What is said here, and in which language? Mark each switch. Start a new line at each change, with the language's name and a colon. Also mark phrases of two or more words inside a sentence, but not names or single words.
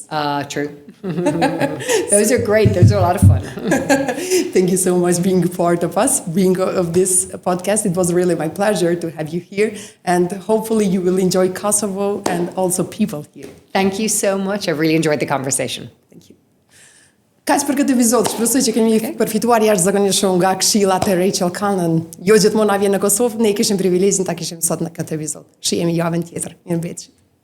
English: True. Those are great. Those are a lot of fun. Thank you so much being part of us, being of this podcast. It was really my pleasure to have you here, and hopefully you will enjoy Kosovo and also people here. Thank you so much. I really enjoyed the conversation. Thank you.
Albanian: Kaq për këtë epizod, shpresoj që kemi përfituar jashtëzakonisht shumë nga këshillat e Rachel Conlan. Jo gjithmonë na vjen në Kosovë, ne kishim privilegjin ta kishim sot në këtë epizod. Shihemi javën tjetër. Mirëmbëjtje.